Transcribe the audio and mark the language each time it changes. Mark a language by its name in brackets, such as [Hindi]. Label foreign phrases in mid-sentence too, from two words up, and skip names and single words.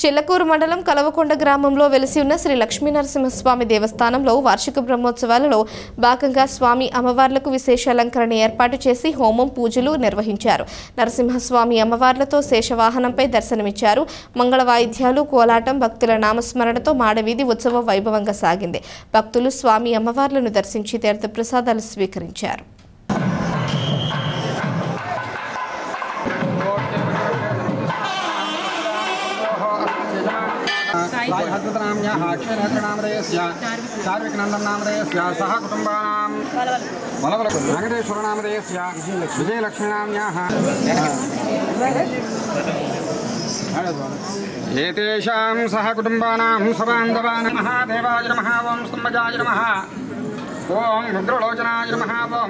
[Telugu] చిల్లకూరు మండలం కలవకొండ గ్రామంలో వెలిసి ఉన్న శ్రీ లక్ష్మీనరసింహస్వామి దేవస్థానంలో వార్షిక బ్రహ్మోత్సవాలలో భాగంగా స్వామి అమ్మవార్లకు విశేష అలంకరణ ఏర్పాటు చేసి హోమం పూజలు నిర్వహించారు. నరసింహస్వామి అమ్మవార్లతో శేషవాహనంపై దర్శనమిచ్చారు. మంగళ వాయిద్యాలు, కోలాటం, భక్తుల నామస్మరణతో మాడవీధి ఉత్సవం వైభవంగా సాగింది. భక్తులు స్వామి అమ్మవార్లను దర్శించి తీర్థ ప్రసాదాలు స్వీకరించారు. [Sanskrit] सह कुटुंबानां वेंकटेश्वरनामधेयस्य विजयलक्ष्मीनाम्याः एतेषां सह कुटुंबानां सबान्धवानां महादेवाय नमः ओं स्तम्भजाय नमः ओं रुद्रलोचनाय नमः ओं